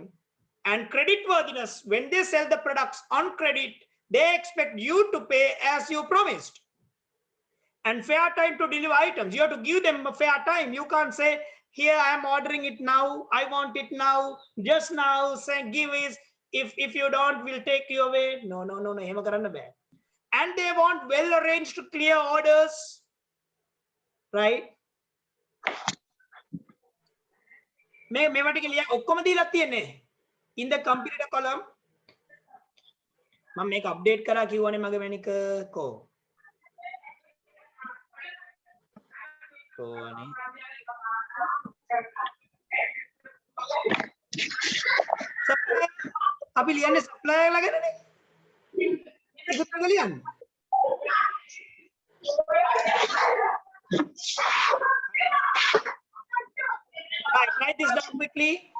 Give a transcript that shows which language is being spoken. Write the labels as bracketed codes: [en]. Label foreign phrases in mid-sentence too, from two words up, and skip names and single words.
[en] And creditworthiness, when they sell the products on credit, they expect you to pay as you promised. And fair time to deliver items, you have to give them a fair time. You can't say, here I am ordering it now, I want it now, just now, say give is, if you don't, we'll take you away. No, [si] එහෙම කරන්න බෑ. [en] And they want well arranged to clear orders, right? [si] මේවා ටික ලියා ඔක්කොම දීලා තියෙන්නේ [en] in the computer column. [si] මම මේක අප්ඩේට් කරා කිව්වනේ මගේ මැනික කො කොහොනේ අපි ලියන්නේ සප්ලයර් ලා ගැනනේ. ඒක තමයි ලියන්නේ. [en] Right, write this down quickly.